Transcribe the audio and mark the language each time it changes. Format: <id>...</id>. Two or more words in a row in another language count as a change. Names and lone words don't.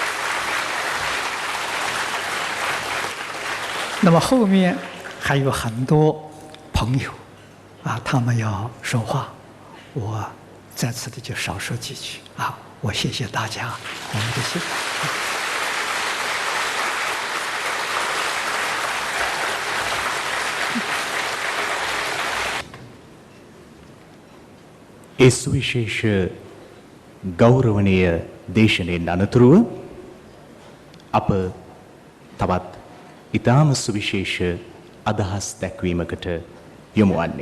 <zh>那么后面还有很多朋友他们要说话，我在此的就少说几句我谢谢大家，我们的谢谢。</zh> <si>ඒ සුවිශේෂ ගෞරවනීය දේශනෙන් අනතුරුව අප තවත් ඉතාම සුවිශේෂ අදහස් දැක්වීමකට යොමු වන්නේ.</si>